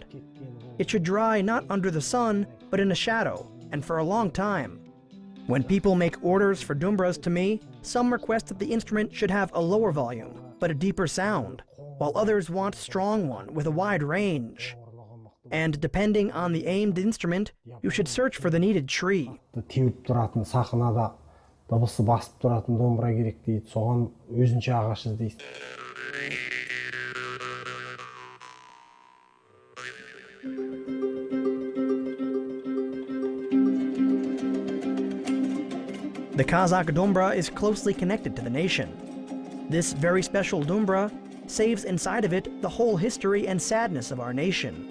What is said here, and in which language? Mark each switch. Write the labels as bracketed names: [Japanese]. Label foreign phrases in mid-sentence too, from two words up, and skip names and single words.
[English] It should dry not under the sun, but in a shadow, and for a long time. When people make orders for dumbras to me, some request that the instrument should have a lower volume, but a deeper sound, while others want a strong one with a wide range. And depending on the aimed instrument, you should search for the needed tree. [Kazakh] Теуіп тұратын сахнада дыбысы басып тұратын домбыра керек дейді. Соған өзінше ағаш іздейсіз. [English] The Kazakh dumbra is closely connected to the nation. This very special dumbra saves inside of it the whole history and sadness of our nation.